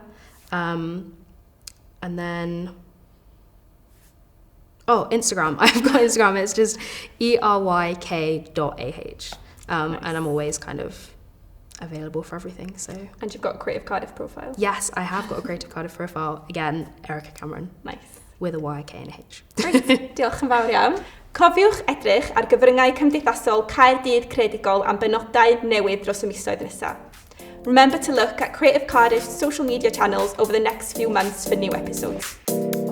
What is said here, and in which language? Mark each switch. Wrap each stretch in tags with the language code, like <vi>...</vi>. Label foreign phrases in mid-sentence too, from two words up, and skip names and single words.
<en>And then... Oh, Instagram. I've got Instagram. It's just ERYK.AH. Nice. And I'm always kind of available for everything. So. And you've got a Creative Cardiff profile? Yes, I have got a Creative Cardiff profile. Again, Erykah Cameron. Nice. With a Y, K and a H. Great.</en> <cy>Diolch yn fawr iawn. Cofiwch edrych ar gyfryngau cymdeithasol Caerdydd Creadigol am benodau newydd dros y misoedd nesaf.</cy> <en>Remember to look at Creative Cardiff's social media channels over the next few months for new episodes.</en>